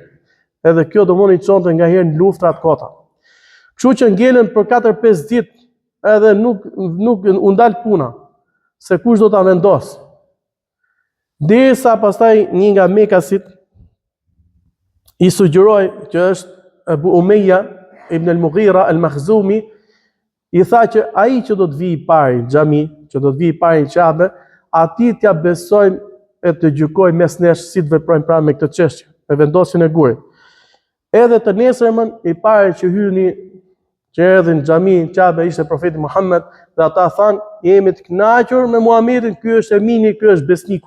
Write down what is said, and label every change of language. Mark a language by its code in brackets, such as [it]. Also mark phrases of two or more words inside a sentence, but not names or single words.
[sq] Edhe kjo domthon I çonte nga herë në luftra të kota. Kështu që ngelën për 4-5 ditë edhe nuk u ndal puna se kush do ta vendos. Derisa pastaj një nga Mekasit I sugjeroi, që është Abu Umayya ibn al-Mughira al-Makhzumi, I tha që ai që do të vijë I pari në xhami, që do të vijë I pari në Qabe, atij t'ia besojmë e të gjykojmë mes nesh si të veprojmë pra me këtë çështje, me vendosjen e gurit. Edhe të nesërmën I pari që hyni, që erdhin në xhami në Qabe, ishte profeti Muhammed, dhe ata thanë, jemi të kënaqur me Muhamedit, ky është emini, ky është besniku.